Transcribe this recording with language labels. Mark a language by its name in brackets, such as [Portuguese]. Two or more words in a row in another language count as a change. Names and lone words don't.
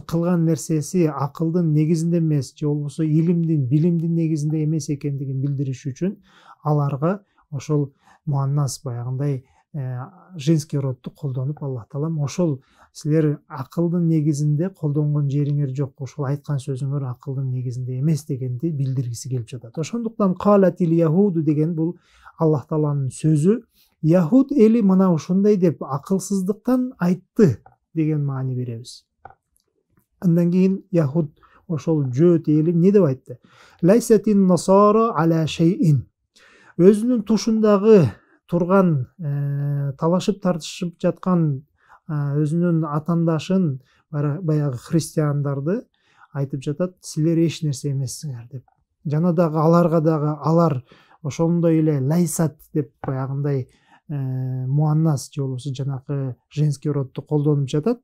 [Kyrgyz] кылган нерсеси акылдын негизинде эмес, же болбосо илимдин, билимдин негизинде эмес экендигин билдириш үчүн аларга ошол муаннас баягындай [Russian] женский родду [Kyrgyz] колдонуп, Аллах Таалам ошол силер акылдын негизинде колдонгон жериңер жок, ошол айткан сөзүңөр акылдын негизинде эмес дегенди билдиргиси келип жатат. Ошондуктан [Arabic] قالت اليهود [Kyrgyz] деген бул Аллах Тааланын сөзү. Яхуд эли мына ушундай деп акылсыздыктан айтты деген маани беребиз. Андан кийин Яхуд ошол жөөт эли эмне деп айтты? [Arabic] ليست النصارى على شيء. [Kyrgyz] Өзүнүн тушундагы турган, талашып тартышып жаткан өзүнүн атандашын, баягы христиандарды айтып жатат, силер эч нерсе эмессиңер деп. Жана дагы аларга дагы алар ошондой эле лайсат деп баягындай муаннас же болбосо жанакы [Russian] женский родду [Kyrgyz] колдонуп жатат.